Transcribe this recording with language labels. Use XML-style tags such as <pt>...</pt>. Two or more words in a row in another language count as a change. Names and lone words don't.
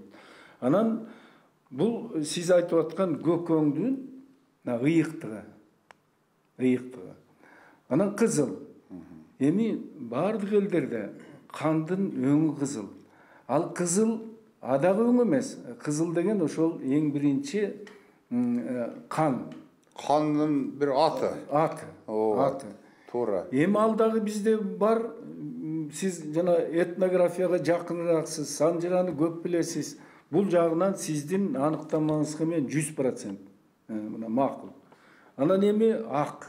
<ky>Анан бул сиз айтып аткан көк өңдүн ыйыктыгы. Ыйыктыгы. Анан кызыл. Эми бардык элдерде кандын өңү кызыл. Ал кызыл адагы өң эмес. Кызыл деген ошол эң биринчи кан. Kanın bir atı. Аты. Тура. Эми ал дагы бизде бар. Сиз жана этнографияга жакынырааксыз, санжыраны көп билесиз. Бул жагынан сиздин аныктамаңызга мен 100% мына макул. Анан эми ак.</ky>